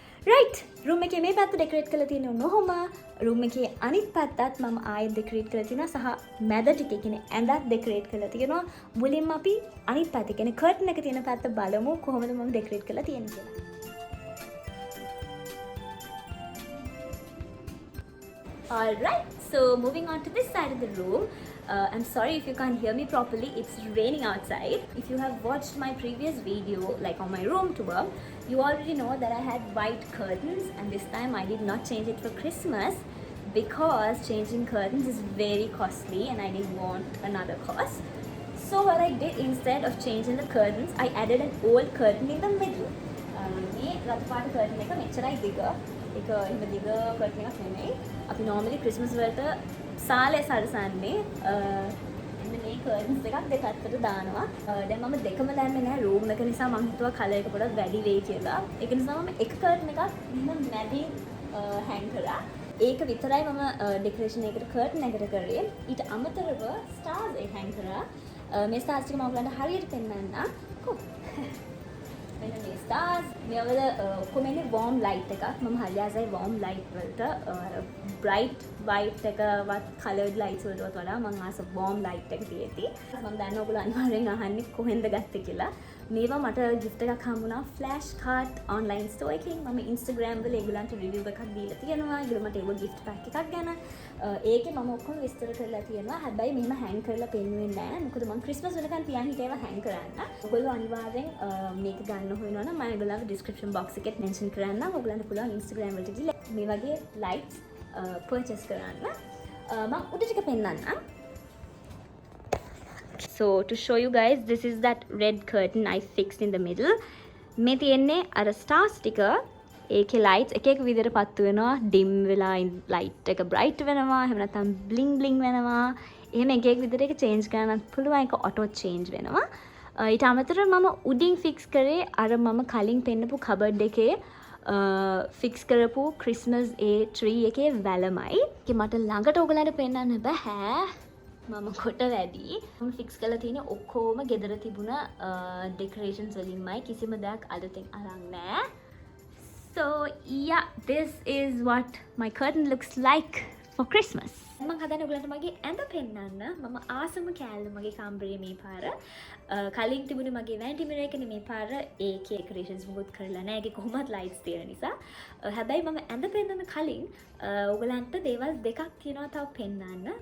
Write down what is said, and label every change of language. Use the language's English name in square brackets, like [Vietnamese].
[Sinhala] Right room එකේ මේ පැත්ත ඩෙකොරේට් කරලා තියෙන්නේ නොහොම. රූම් එකේ අනිත් පැත්තත් මම ආයෙත් ඩෙකොරේට් කරලා තියෙනවා සහ මැද ටිකේ කියන්නේ ඇඳත් ඩෙකොරේට් කරලා තියෙනවා. මුලින්ම අපි අනිත් පැත්ත කියන්නේ කර්ටන් එක තියෙන පැත්ත බලමු කොහොමද මම ඩෙකොරේට් කරලා තියෙන්නේ කියලා. [English] Alright, so moving on to this side of the room. I'm sorry if you can't hear me properly, it's raining outside. If you have watched my previous video, like on my room tour, you already know that I had white curtains and this time I did not change it for Christmas because changing curtains is very costly and I didn't want another cost. So what I did instead of changing the curtains, I added an old curtain in the middle. [Sinhala] මේ රතුපාට curtain එක මෙච්චරයි දිග. ඒක එහෙම දිග curtain එකක් නෙමෙයි. අපි normally Christmas වලට සාලේ සරසන්නේ මෙන්න මේ curtains දෙකක් දෙපැත්තට දානවා. දැන් මම දෙකම දැම්මේ නැහැ room එක නිසා මම හිතුවා colour එක පොඩ්ඩක් වැඩි වෙයි කියලා. ඒක නිසා මම එක curtain එකක් මෙන්න මැදින් hang කරා. ඒක විතරයි මම decoration එකකට curtain එකකට කරේ. ඊට අමතරව stars එක hang කරා. මේ stars ටික මම ඔයගලන්ට හරියට පෙන්නන්න. මෙන්න මේ stars මේවල ඔක්කොම ඉන්නේ warm light එකක්. මම හරි ආසයි warm light වලට. bright white එකවත් coloured lights වලට වඩා මම ආස warm light එක තියෙති. මම දන්නවා ඔයගොල්ලෝ අනිවාර්යෙන් අහන්නේ කොහෙන්ද ගත්තේ කියලා. මේවා මට gift එකක් හම්බුණා flash card online store එකකින්. මම Instagram වල ඒගොල්ලන්ට review එකක් දීලා තියෙනවා. ඒගොල්ලෝ මට ඒව gift pack එකක් ගැන. ඒකේ මම ඔක්කොම විස්තර කරලා තියෙනවා. හැබැයි මෙහෙම hang කරලා පෙන්නුවේ නැහැ. මොකද මම Christmas වලකන් තියන් හිටියව hang කරන්න. ඔයගොල්ලෝ අනිවාර්යෙන් මේක ගන්න හොයනවා නම් මම ඒගොල්ලන්ගේ description box එකේ mention කරන්නම්. ඔයගොල්ලන්ට පුළුවන් Instagram වලට ගිහලා මේ වගේ lights purchase කරන්න. මම උඩ ටික පෙන්නන්නම්. [English] So to show you guys, this is that red curtain I fixed in the middle. [Sinhala] මේ තියෙන්නේ අර stars ටික ඒකේ lights එක එක විදිහට පත්තු වෙනවා. dim වෙලා light එක bright වෙනවා. එහෙම නැත්නම් bling bling වෙනවා. එහෙම එක එක විදිහට ඒක change කරන්නත් පුළුවන්. ඒක auto change වෙනවා. ඊට අමතරව මම උඩින් fix කරේ අර මම කලින් පෙන්නපු cupboard එකේ fix කරපු Christmas tree එකේ වැලමයි. ඒක මට ළඟට ඔයගලන්ට පෙන්නන්න බෑ. මම කොට වැඩි. මම fix කරලා තියෙන ඔක්කොම ගෙදර තිබුණ decorations වලින්මයි. කිසිම දෙයක් අලුතෙන් අරන් නෑ. [English] So yeah, this is what my curtain looks like for Christmas. [Sinhala] මම හදන්නේ ඔයගලන්ට මගේ ඇඳ පෙන්නන්න. මම ආසම කෑල්ල මගේ කම්බරේ මේ පාර. කලින් තිබුණේ මගේ vanity mirror එකනේ මේ පාර. ඒකේ decorations මොකුත් කරලා නැහැ. ඒකේ කොහොමවත් lights තියෙන නිසා. හැබැයි මම ඇඳ පෙන්නන්න කලින් ඔයගලන්ට දේවල් දෙකක් තියෙනවා තව පෙන්නන්න.